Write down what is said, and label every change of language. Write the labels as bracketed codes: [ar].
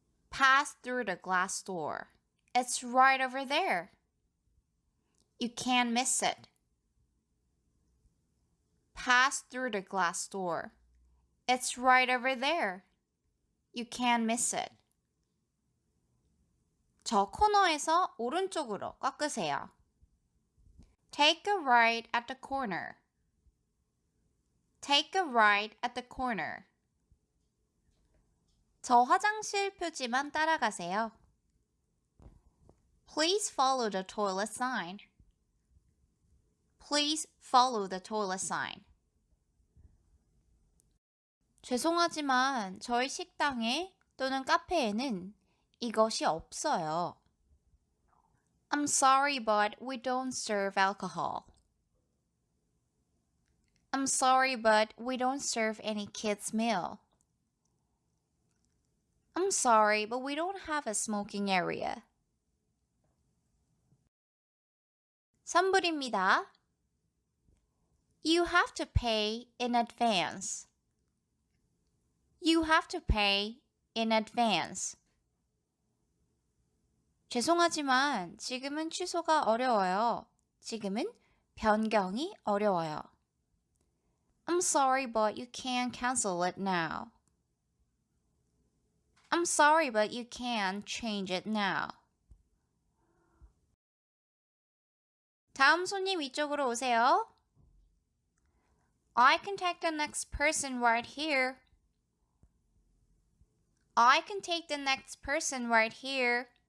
[en] Pass through the glass door. It's right over there. You can't miss it. Pass through the glass door. It's right over there. You can't miss it. [ko] 저 코너에서 오른쪽으로 꺾으세요. [en] Take a right at the corner. Take a right at the corner. [ko] 저 화장실 표지만 따라가세요. [en] Please follow the toilet sign. Please follow the toilet sign. [ko] 죄송하지만 저희 식당에 또는 카페에는 이것이 없어요. [en] I'm sorry, but we don't serve alcohol. I'm sorry, but we don't serve any kids' meal. I'm sorry, but we don't have a smoking area. [ko] 선불입니다. [en] You have to pay in advance. You have to pay in advance. [ko] 죄송하지만 지금은 취소가 어려워요. 지금은 변경이 어려워요. [en] I'm sorry, but you can't cancel it now. I'm sorry, but you can't change it now. [ko] 다음 손님 이쪽으로 오세요. [en] I can take the next person right here. I can take the next person right here.